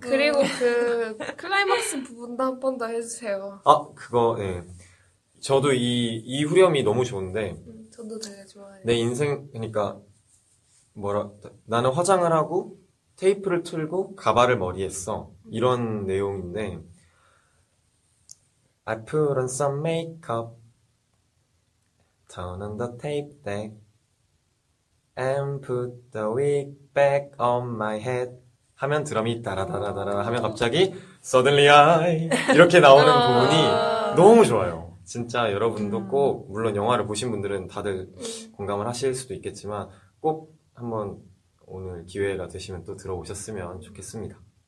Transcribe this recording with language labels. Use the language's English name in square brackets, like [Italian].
[Korean] 그리고 그 클라이막스 부분도 한 번 더 해주세요. 아, 그거, 네. 저도 이 후렴이 너무 좋은데, 저도 되게 좋아해요. 내 인생, 그러니까, 나는 화장을 하고, 테이프를 틀고, 가발을 머리에 써. 이런 내용인데, [English] I put on some makeup, turn on the tape deck, and put the wig back on my head. [Korean] 하면 드럼이 따라다라다라 하면 갑자기 [English] Suddenly I [Korean] 이렇게 나오는 부분이 너무 좋아요. 진짜 여러분도 꼭 물론 영화를 보신 분들은 다들 공감을 하실 수도 있겠지만 꼭 한번 오늘 기회가 되시면 또 들어보셨으면 좋겠습니다.